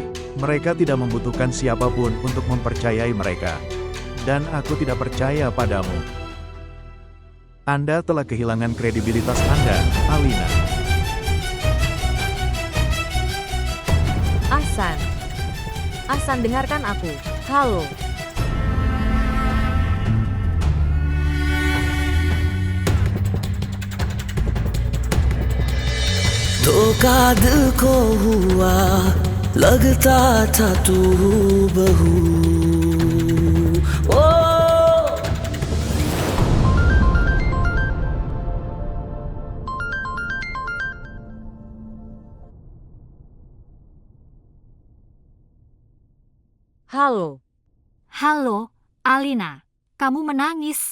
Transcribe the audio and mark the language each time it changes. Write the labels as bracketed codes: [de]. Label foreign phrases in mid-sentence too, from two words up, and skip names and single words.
[id] Mereka tidak membutuhkan siapapun untuk mempercayai mereka. Dan aku tidak percaya padamu. Anda telah kehilangan kredibilitas Anda, Alina. Ahsan. Ahsan, dengarkan aku. Halo. [hi] धोखा दिल को हुआ लगता था तू बहू ओ [id] Halo. Halo, Alina. Kamu menangis.